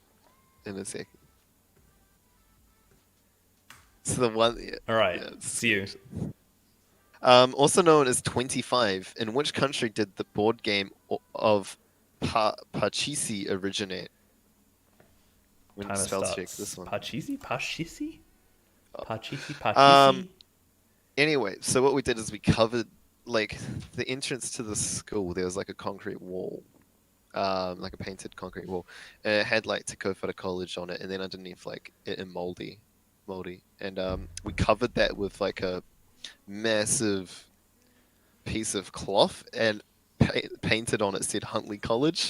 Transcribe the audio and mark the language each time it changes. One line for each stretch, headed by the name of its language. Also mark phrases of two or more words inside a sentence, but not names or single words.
English: So the one. Yeah, all right. Yeah, see you. Also known as 25. In which country did the board game of Pachisi originate? When Timer spell starts. check this one. Parcheesi? Parcheesi? Parcheesi? Um, Parcheesi? Anyway, so what we did is we covered like the entrance to the school. There was like a concrete wall, like a painted concrete wall, and it had like Takofata College on it, and then underneath like it in moldy, and we covered that with like a massive piece of cloth and painted on it said Huntley College.